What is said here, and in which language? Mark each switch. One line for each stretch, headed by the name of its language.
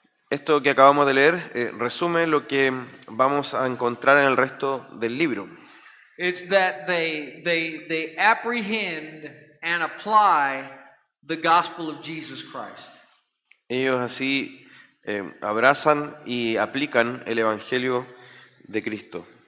Spanish: Esto que acabamos de leer resume lo que vamos a encontrar en el resto del libro.
English: It's that they apprehend and apply the gospel of Jesus Christ.
Spanish: Ellos así abrazan y aplican el Evangelio de Cristo.